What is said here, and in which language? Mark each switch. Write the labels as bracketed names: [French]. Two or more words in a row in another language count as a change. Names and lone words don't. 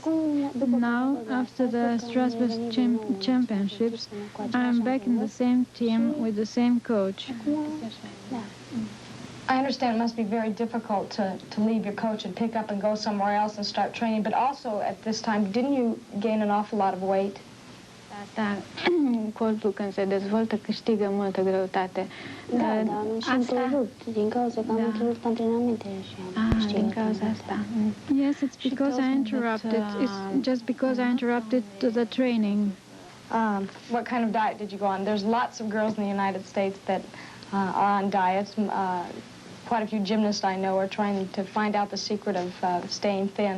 [English] Now, after the Strasbourg Championships, I'm back in the same team with the same coach. I understand it must be very difficult to leave your coach and pick up and go somewhere else and start training, but also at this time, didn't you gain an awful lot of weight? [Romanian] Asta, corpul când se dezvoltă câștigă multă greutate. Da, dar am și întrerupt din cauza că am întrerupt antrenamentele și am câștigat. Din cauza asta. [English] Yes, it's because I interrupted. It's just because I interrupted the training. What kind of diet did you go on? There's lots of girls in the United States that are on diets. Quite a few gymnasts I know are trying to find out the secret of staying thin.